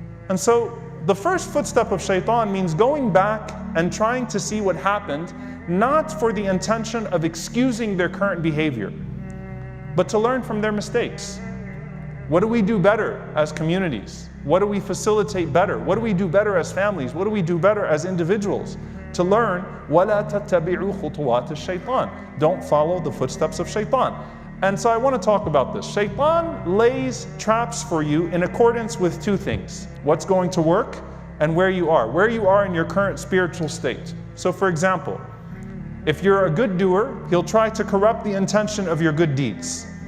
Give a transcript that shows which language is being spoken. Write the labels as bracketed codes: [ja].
[en] And so the first footstep of Shaitan means going back and trying to see what happened, not for the intention of excusing their current behavior, but to learn from their mistakes. What do we do better as communities? What do we facilitate better? What do we do better as families? What do we do better as individuals? To learn, [ar] وَلَا تَتَّبِعُوا خُطُوَاتِ الشَّيْطَانِ. [en] Don't follow the footsteps of Shaitan. And so I want to talk about this. Shaitan lays traps for you in accordance with two things: what's going to work and where you are in your current spiritual state. So for example, if you're a good doer, he'll try to corrupt the intention of your good deeds.